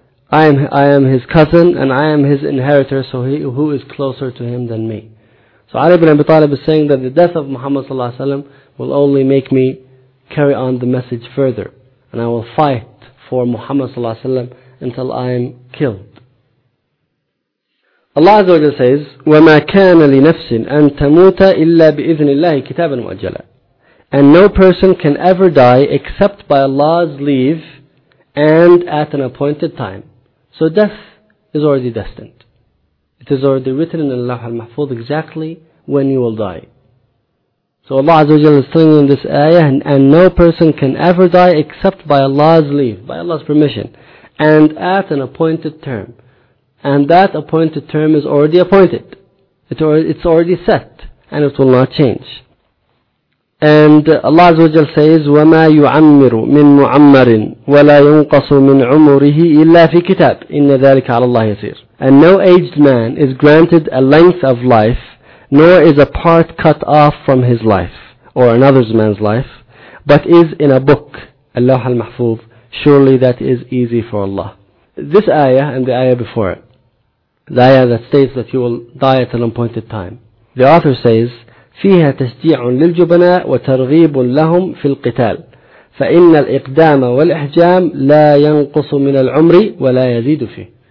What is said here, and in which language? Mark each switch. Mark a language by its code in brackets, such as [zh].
[en] I am his cousin and I am his inheritor, so he who is closer to him than me. So Ali ibn Abi Talib is saying that the death of Muhammad sallallahu alaihi wasallam will only make me carry on the message further, and I will fight for Muhammad sallallahu alaihi wasallam until I am killed. Allah Azza wa Jalla says, [ar] وَمَا كَانَ لِنَفْسٍ أَن تَمُوتَ إِلَّا بِإِذْنِ اللَّهِ كِتَابًا مُؤَجَّلًا. [en] And no person can ever die except by Allah's leave and at an appointed time. So death is already destined. It is already written in Allah al-Mahfuz exactly when you will die. So Allah Azza wa Jalla is telling in this ayah, and no person can ever die except by Allah's leave, by Allah's permission, and at an appointed term. And that appointed term is already appointed. It's already set, and it will not change. And Allah Azza wa Jalla says, [ar] وَمَا يُعَمِّرُ مِن مُعَمَّرٍ وَلَا يُنْقَصُ مِن عُمُرِهِ إِلَّا فِي كِتَابٍ إِنَّ ذَلِكَ عَلَى اللَّهِ يَسِيرٌ. [en] And no aged man is granted a length of life, nor is a part cut off from his life, or another's man's life, but is in a book, اللوح المحفوظ, surely that is easy for Allah. This ayah and the ayah before it, the ayah that states that you will die at an appointed time, the author says, [ar] فيها تشجيع للجبناء وترغيب لهم في القتال فإن الإقدام والإحجام لا ينقص من العمر ولا يزيد فيه.